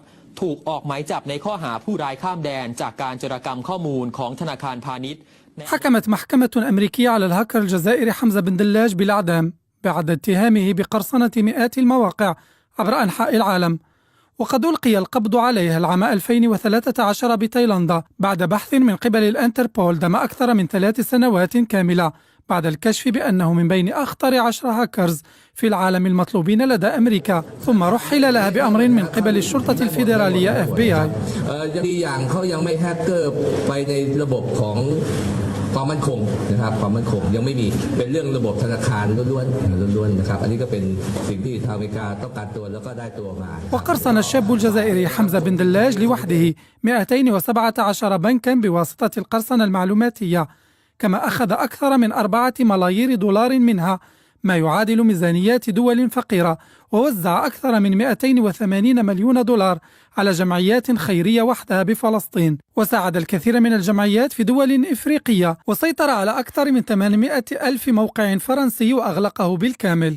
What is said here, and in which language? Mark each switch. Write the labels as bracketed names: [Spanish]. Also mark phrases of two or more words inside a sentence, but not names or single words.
[Thai] ถูกออกหมายจับในข้อหาผู้ร้ายข้ามแดนจากการโจรกรรมข้อมูลของธนาคารพาณิชย์ [Arabic] حكمت محكمة أمريكية على الهاكر الجزائري حمزة بن دلاج بالإعدام بعد اتهامه بقرصنة مئات المواقع عبر أنحاء العالم، وقد ألقي القبض عليه العام 2013 بتايلاندا بعد بحث من قبل الانتربول دام أكثر من 3 سنوات كاملة بعد الكشف بأنه من بين أخطر 10 هاكرز في العالم المطلوبين لدى أمريكا، ثم رحل لها بأمر من قبل الشرطة الفيدرالية FBI. [Thai] ความมั่นคงนะครับความมั่นคงยังไม่มีเป็นเรื่องระบบธนาคารล้วนๆนะครับอันนี้ก็เป็นสิ่งที่ทางอเมริกาต้องการตัวแล้วก็ได้ตัวมา [Arabic] وقرصن الشاب الجزائري حمزة بن دلاج لوحده 217 بنكا بواسطة القرصنة المعلوماتية، كما أخذ أكثر من 4 ملايير دولار منها ما يعادل ميزانيات دول فقيرة، ووزع أكثر من 280 مليون دولار على جمعيات خيرية وحدها بفلسطين، وساعد الكثير من الجمعيات في دول إفريقية، وسيطر على أكثر من 800 ألف موقع فرنسي وأغلقه بالكامل.